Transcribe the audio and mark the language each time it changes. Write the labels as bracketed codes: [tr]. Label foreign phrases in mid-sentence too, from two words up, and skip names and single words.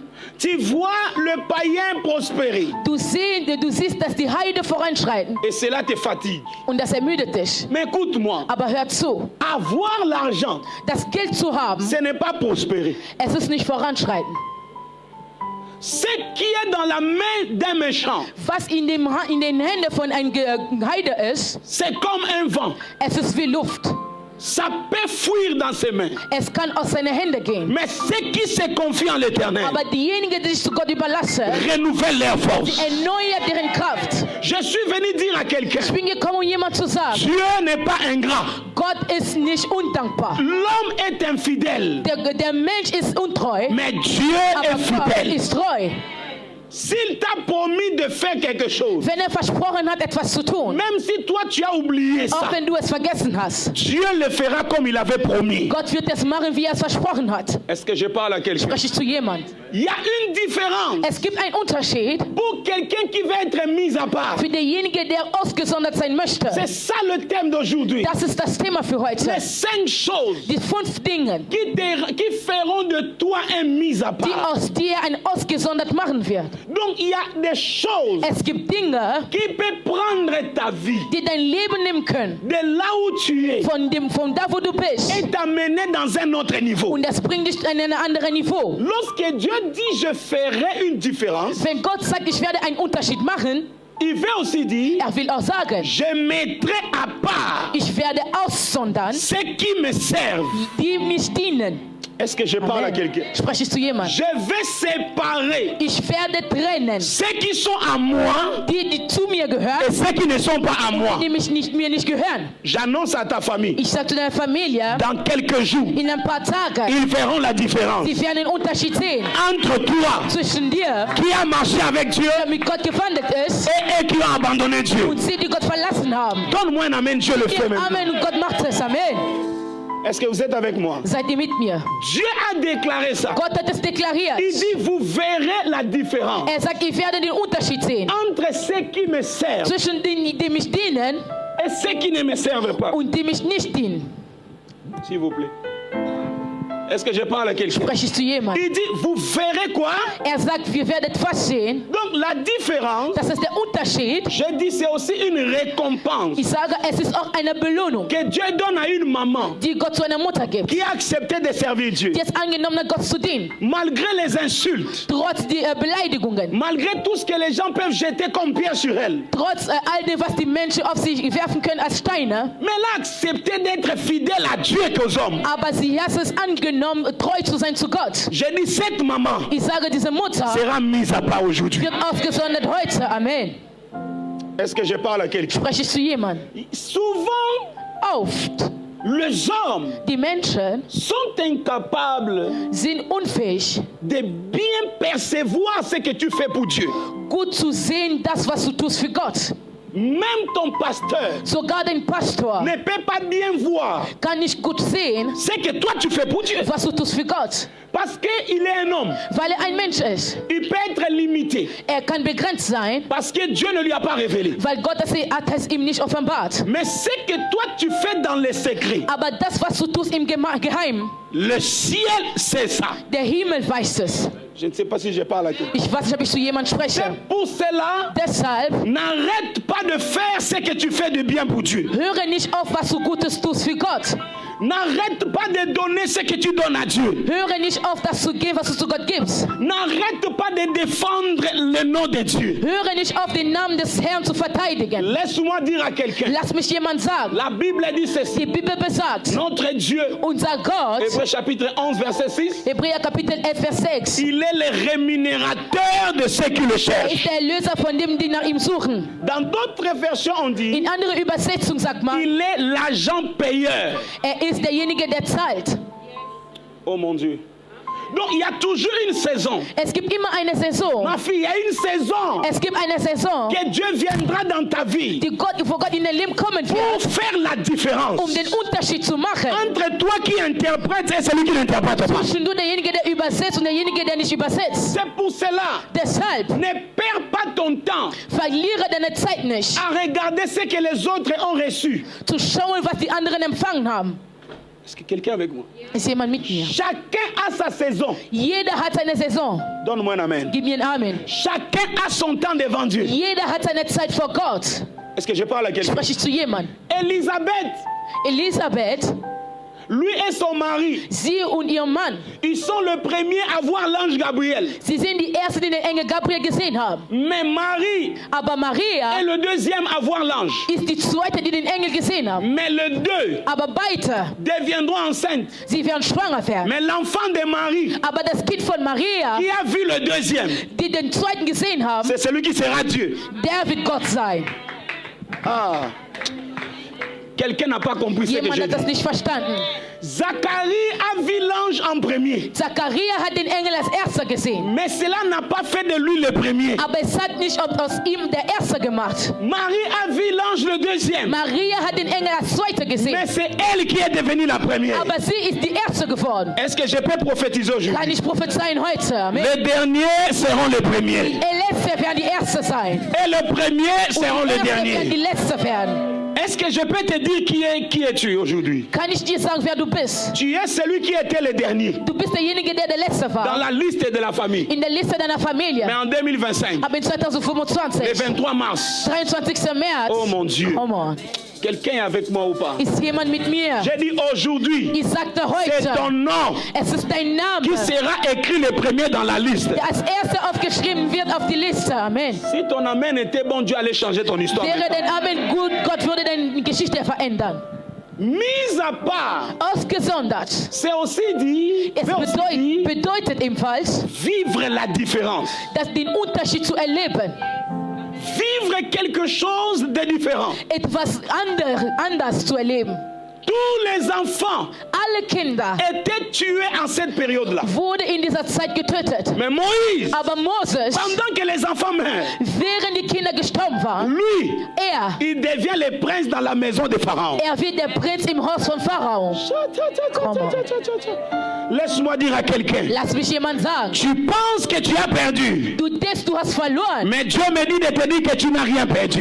[fr] Tu vois le païen prospérer. [de] Du siehst, dass die Heide voranschreiten. [fr] Et cela te fatigue. [de] Und das ermüdet dich. [fr] Mais écoute-moi, [de] Aber hör zu, [fr] avoir l'argent, [de] das Geld zu haben, [fr] ce n'est pas prospérer. [de] es ist nicht voranschreiten. [fr] Ce qui est dans la main d'un méchant, [de] Was in den Händen von einem Heide ist, [fr] c'est comme un vent. [de] es ist wie Luft. [fr] Ça peut fuir dans ses mains. [de] Es kann aus seinen Händen gehen. [fr] Mais ceux qui se confient en l'éternel [de] Aber diejenigen, die sich zu Gott überlassen, [fr] renouvellent leur force. [de] erneuern deren Kraft. [fr] Je suis venu dire à quelqu'un, [de] Ich bin gekommen, um jemand zu sagen, [fr] Dieu n'est pas ingrat. [de] Gott ist nicht undankbar. [fr] L'homme est infidèle. [de] Der Mensch ist untreu, [fr] Mais Dieu [de] aber [fr] est [de] Gott [fr] fidèle. [de] ist treu. [fr] S'il t'a promis de faire quelque chose, [de] wenn versprochen hat, etwas zu tun, [fr] même si toi tu as oublié ça, [de] auch wenn du es vergessen hast, [fr] Dieu le fera comme il avait promis. [de] Gott wird es machen, wie es versprochen hat. [fr] Est-ce que je parle à quelqu'un? [de] Spreche ich zu jemand? [fr] Il y a une différence [de] Es gibt einen Unterschied [fr] pour quelqu'un qui va être mis à part. [de] für denjenigen, der ausgesondert sein möchte. [fr] C'est ça le thème d'aujourd'hui. [de] Das ist das Thema für heute. [fr] Les 5 choses [de] Die 5 Dinge, [fr] qui feront de toi un mis à [de] die [fr] part. [de] aus dir ein ausgesondert machen wird. [fr] Donc il y a des choses [de] Es gibt Dinge, [fr] qui peuvent prendre ta vie [de] die dein Leben nehmen können, [fr] de là où tu es [de] von da, wo du bist, [fr] et t'amener dans un autre niveau. [de] und das bringt dich in ein anderes Niveau. [fr] Lorsque Dieu dit je ferai une différence, [de] Wenn Gott sagt, ich werde einen Unterschied machen, [fr] il veut aussi dire [de] will auch sagen, [fr] je mettrai à part [de] ich werde aussondern, [fr] ceux qui me servent. [de] die mich dienen. [fr] Est-ce que je parle à quelqu'un? [de] Spreche ich zu jemandem? [fr] Je vais séparer [de] Ich werde trennen [fr] ceux qui sont à moi [de] die zu mir [fr] et [de] gehören, [fr] ceux qui ne sont pas à moi. [de] die mir nicht gehören. [fr] J'annonce à ta famille, [de] Ich sage zu deiner Familie, [fr] dans quelques jours, [de] in ein paar Tagen, [fr] ils verront la différence [de] sie werden den Unterschied sehen [fr] entre toi [de] zwischen dir, [fr] qui as marché avec Dieu [de] der mit Gott gewandelt ist, [fr] et eux qui ont abandonné Dieu. [de] und sie, die Gott verlassen haben. [fr] Donne-moi un amen, Dieu le fait maintenant. [de] Amen, und Gott macht es. [fr] Amen. Est-ce que vous êtes avec moi? [de] Seid ihr mit mir? [fr] Dieu a déclaré ça. [de] Gott hat es deklariert. [fr] Il dit, vous verrez la différence [de] Sagt, ich werde den Unterschied sehen [fr] entre ceux qui me servent [de] zwischen denen, die mich dienen, [fr] et ceux qui ne me servent pas. [de] und die mich nicht dienen. [fr] S'il vous plaît. Est-ce que je parle à quelqu'un? [de] Spreche ich zu jemandem? [fr] Il dit, vous verrez quoi? [de] Sagt, wir werden etwas sehen. [fr] Donc la différence, [de] Das ist der Unterschied. [fr] je dis, c'est aussi une récompense [de] Ich sage, es ist auch eine Belohnung, [fr] que Dieu donne à une maman [de] die Gott zu einer Mutter gibt, [fr] qui a accepté de servir Dieu. [de] die es angenommen hat, Gott zu dienen. [fr] Malgré les insultes, [de] Trotz der Beleidigungen, [fr] malgré tout ce que les gens peuvent jeter comme pierre sur elle. [de] trotz all dem, was die Menschen auf sich werfen können als Steine. [fr] Mais elle a accepté d'être fidèle à Dieu et aux hommes. [de] Aber sie hat es angenommen, treu zu sein zu Gott. [fr] Je dis, cette maman [de] Ich sage, diese Mutter [fr] sera mise à part aujourd'hui. [de] wird ausgesondert heute. [fr] Amen. Est-ce que je parle à quelqu'un? [de] Spreche ich zu jemandem? [fr] Souvent, [de] Oft, [fr] les hommes [de] die Menschen [fr] sont incapables [de] sind unfähig, [fr] de bien percevoir ce que tu fais pour Dieu. [de] gut zu sehen, das, was du tust für Gott. [fr] Même ton pasteur [de] Sogar dein Pastor [fr] ne peut pas bien voir [de] kann nicht gut sehen, [fr] ce que toi tu fais pour Dieu. [de] was du tust für Gott, [fr] Parce qu'il est un homme. [de] weil ein Mensch ist. [fr] Il peut être limité. [de] Kann begrenzt sein, [fr] Parce que Dieu ne lui a pas révélé. [de] weil Gott hat es ihm nicht offenbart. [fr] Mais ce que toi tu fais dans les secrets, [de] Aber das, was du tust im Geheim, [fr] le ciel sait ça. [de] der Himmel weiß es. [fr] Je ne sais pas si je parle à quelqu'un. [de] Ich weiß nicht, ob ich zu jemandem spreche. [fr] C'est pour cela, [de] Deshalb [fr] n'arrête pas de faire ce que tu fais de bien pour Dieu. [de] höre nicht auf, was du Gutes tust für Gott. [fr] N'arrête pas de donner ce que tu donnes à Dieu. [de] Höre nicht auf, das zu geben, was du zu Gott gibst. [fr] N'arrête pas de défendre le nom de Dieu. [de] Höre nicht auf, den Namen des Herrn zu verteidigen. [fr] Laisse-moi dire à quelqu'un. [de] Lass mich jemand sagen. [fr] La Bible dit ceci. [de] Die Bibel besagt, [fr] Notre Dieu, [de] unser Gott, [fr] Hébreux chapitre 11, verset 6, [de] Hebräer Kapitel 11, Vers 6, [fr] il est le rémunérateur de ceux qui le [de] ist [fr] cherchent. [de] der Erlöser von dem, die nach ihm suchen. [fr] Dans d'autres versions, on dit, [de] In anderer Übersetzung sagt man, [fr] il est l'agent payeur. [de] ist derjenige, der zahlt. [fr] Oh mon Dieu. Donc il y a toujours une saison. [de] Es gibt immer eine Saison. [fr] Ma fille, il y a une saison [de] Es gibt eine Saison, [fr] que Dieu viendra dans ta vie [de] die wo Gott in dein Leben kommen [fr] pour [de] wird, [fr] faire la différence [de] den Unterschied zu machen. [fr] entre toi qui interprète et celui qui n'interprète pas. [de] Zwischen du, derjenige, der übersetzt, und derjenige, der nicht übersetzt. [fr] C'est pour cela, [de] Deshalb [fr] ne perds pas ton temps [de] verliere deine Zeit nicht, [fr] à regarder ce que les autres ont reçu. [de] zu schauen, was die anderen empfangen haben. [fr] Est-ce que quelqu'un est avec moi? [de] Ist jemand mit mir? [fr] Chacun a sa saison. [de] Jeder hat seine Saison. [fr] Donne-moi un amen. [de] Gib mir ein Amen. [fr] Chacun a son temps devant Dieu. [de] Jeder hat seine Zeit vor Gott. [fr] Est-ce que je parle à quelqu'un? [de] Spreche ich zu jemandem? [fr] Elisabeth, lui et son mari, [de] sie und ihr Mann, [fr] ils sont le premier à voir l'ange Gabriel. [de] sie sind die Ersten, die den Engel Gabriel gesehen haben. [fr] Mais Marie [de] Aber Maria [fr] est le deuxième à voir l'ange. [de] ist die Zweite, die den Engel gesehen haben. [fr] Mais les deux [de] Aber beide, [fr] deviendront enceintes. [de] sie werden schwanger werden. [fr] Mais l'enfant de Marie, [de] Aber das Kind von Maria, [fr] qui a vu le deuxième, [de] die den Zweiten gesehen haben, [fr] c'est celui qui sera Dieu. [de] der wird Gott sein. [fr] Ah. Quelqu'un n'a pas compris ce que [de] Jemand [fr] j'ai [de] hat das [fr] dit. [de] nicht verstanden. [fr] Zacharie a vu l'ange en premier. [de] Zachariah hat den Engel als erster gesehen. [fr] Mais cela n'a pas fait de lui le premier. [de] Aber es hat nicht aus ihm der Erste gemacht. [fr] Marie a vu l'ange le deuxième. [de] Maria hat den Engel als Zweiter gesehen. [fr] Mais c'est elle qui est devenue la première. [de] Aber sie ist die Erste geworden. [fr] Est-ce que je peux prophétiser [de] Kann [fr] aujourd'hui? [de] ich prophezeien heute? [fr] Amen. Les derniers seront les premiers. [de] Die Letzte werden die Erste sein. [fr] Et les premiers seront [de] Und [fr] les [de] die Erste werden die [fr] derniers. [de] Letzte werden. [fr] Est-ce que je peux te dire qui es-tu aujourd'hui? [de] Kann ich dir sagen, wer du bist? [fr] Tu es celui qui était le dernier [de] Du bist derjenige, der Letzte [fr] dans [de] war. [fr] la liste de la famille. [de] In der Liste deiner Familie. [fr] Mais en 2025, [de] Aber in [fr] le [de] 2025, [fr] 23 mars, [de] 23. März, [fr] oh mon Dieu, [de] oh Mann, [fr] quelqu'un est avec moi ou pas? [de] ist jemand mit mir? [fr] J'ai dit aujourd'hui, [de] Ich sagte [fr] c'est ton [de] heute, [fr] nom [de] es ist dein Name, [fr] qui sera écrit le premier dans la liste. [de] der als Erster aufgeschrieben wird auf die Liste. [fr] Amen. Si ton amen était bon, Dieu allait changer ton histoire. [de] Wäre dein Amen gut, Gott würde deine Geschichte verändern. [fr] Mise à part, [de] Ausgesondert. [fr] c'est aussi dit, [de] Es bedeutet ebenfalls, [fr] vivre la différence. [de] den Unterschied zu erleben. [fr] Vivre quelque chose de différent. [de] Etwas anders zu erleben. [fr] Tous les enfants [de] Alle Kinder [fr] étaient tués en cette période-là. [de] wurden in dieser Zeit getötet. [fr] Mais Moïse, [de] Aber Moses, [fr] pendant que les enfants meurent, [de] während die Kinder gestorben waren, [fr] lui, [de] er [fr] il devient le prince dans la maison de Pharaon. [de] wird der Prinz im Haus von Pharao. [fr] Laisse-moi dire à quelqu'un, [de] Lass mich jemand sagen, [fr] tu penses que tu as perdu, [de] du denkst, du hast verloren. [fr] mais Dieu me dit de te dire que tu n'as rien perdu.